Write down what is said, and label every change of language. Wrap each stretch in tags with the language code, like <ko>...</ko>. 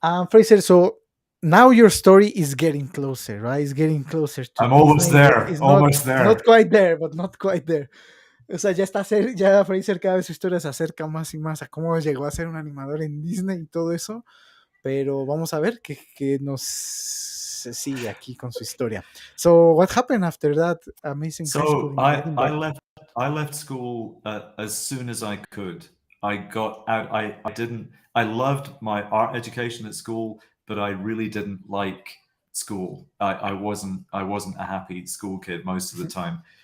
<en>Fraser, so now your story is getting closer, right? It's getting closer to I'm almost Disney. there. It's Almost there. Not quite there, but not quite there.</en> <es>O sea, ya Fraser cada vez su historia se acerca más y más a cómo llegó a ser un animador en Disney y todo eso, pero vamos a ver qué nos sigue aquí con su historia.</es> <en>So, what happened after that amazing high school in Edinburgh? I left school as soon as I could. I got out. I loved my art education at school, but I really didn't like school. I wasn't a happy school kid most of the time.</en>